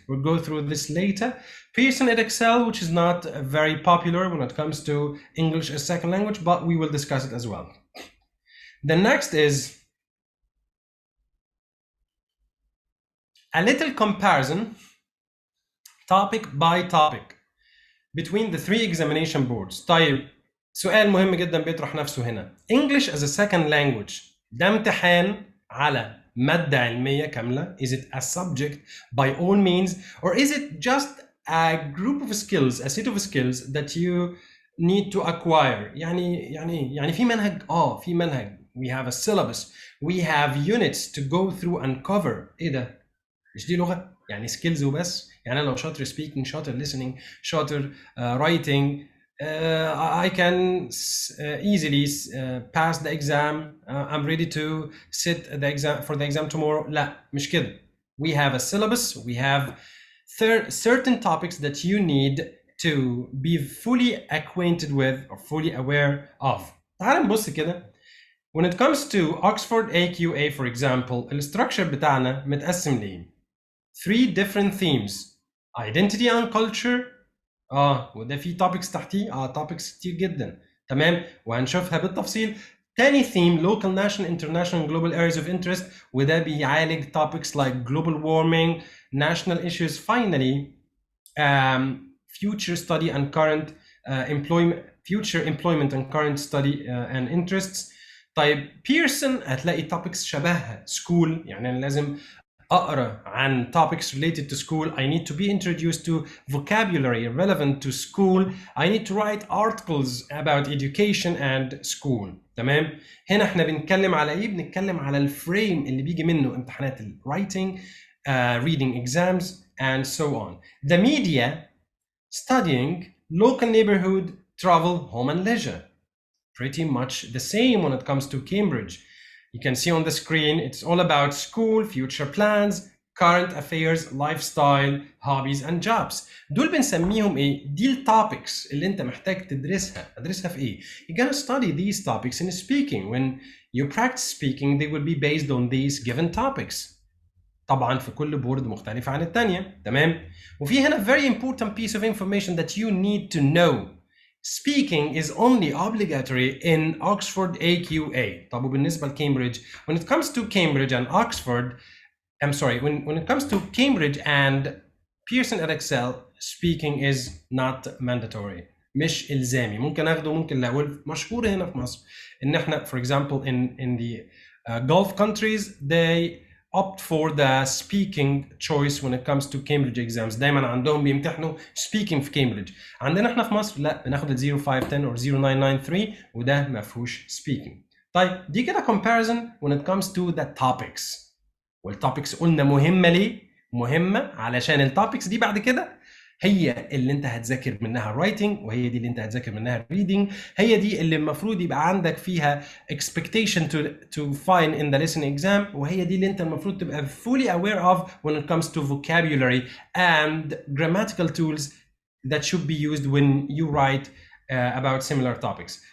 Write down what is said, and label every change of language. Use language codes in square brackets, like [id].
[en] We'll go through this later. Pearson Excel, which is not very popular when it comes to English as second language, but we will discuss it as well. The next is a little comparison, topic by topic, between the 3 examination boards. [ar] طيب, سؤال مهم جدا بيطرح نفسه هنا. English as a second language ده امتحان على مادة علمية كاملة. [en] Is it a subject by all means, or is it just a group of skills, a set of skills that you need to acquire? [ar] يعني في منهج. في منهج. [en] We have a syllabus. We have units to go through and cover. [ar] ايه ده؟ مش دي لغة؟ يعني skills وبس؟ يعني أنا لو شاطر speaking, شاطر listening, شاطر writing, [en] I can easily pass the exam. I'm ready to sit the exam for the exam tomorrow. [ar] لا, مش كده. [en] We have a syllabus. We have certain topics that you need to be fully acquainted with or fully aware of. [ar] تعال نبص كده. [en] When it comes to Oxford AQA, for example, [ar] الستراكشر بتاعنا متقسم ليه؟ [en] 3 different themes: identity and culture. [ar] وده في topics تحتيه topics كتير جدا. تمام، وهنشوفها بالتفصيل. [en] تاني theme local, national, international, global areas of interest، [ar] وده بيعالج [en] topics like global warming, national issues. Finally, future study and current future employment and current study and interests. [ar] طيب بيرسون هتلاقي topics شبهها school، يعني أنا لازم أقرأ عن [en] topics related to school. I need to be introduced to vocabulary relevant to school. I need to write articles about education and school. [ar] تمام؟ هنا احنا بنتكلم على ايه؟ بنتكلم على الفريم اللي بيجي منه امتحانات ال [en] writing, reading exams and so on. The media, studying, local neighborhood, travel, home and leisure. Pretty much the same when it comes to Cambridge. You can see on the screen, it's all about school, future plans, current affairs, lifestyle, hobbies and jobs. [ar] دول بنسميهم ايه؟ دي التوبكس اللي انت محتاج تدرسها في ايه؟ [en] You're gonna study these topics in speaking. When you practice speaking, they will be based on these given topics. [ar] طبعا في كل بورد مختلفة عن الثانية، تمام؟ وفي هنا [en] very important piece of information that you need to know. Speaking is only obligatory in Oxford AQA. [ar] طب وبالنسبة لكامبريدج, [en] when it comes to Cambridge and Oxford, I'm sorry, when it comes to Cambridge and Pearson Edexcel, speaking is not mandatory. [ar] مش إلزامي. ممكن أخده ممكن لا. والمشهور هنا في مصر إن إحنا [en] for example in the Gulf countries they opt for the speaking choice when it comes to Cambridge exams. [ar] دايما عندهم بيمتحنوا speaking في Cambridge. عندنا احنا في مصر لا، بناخد ال 0510 or 0993 وده ما فيهوش speaking. طيب دي كده [en] comparison when it comes to the topics. [ar] والtopics قلنا مهمة ليه؟ مهمة علشان التوبكس دي بعد كده هي اللي انت هتذاكر منها writing، وهي دي اللي انت هتذاكر منها reading، هي دي اللي المفروض يبقى عندك فيها [en] expectation to find in the listening exam، [ar] وهي دي اللي انت المفروض تبقى [en] fully aware of when it comes to vocabulary and grammatical tools that should be used when you write about similar topics.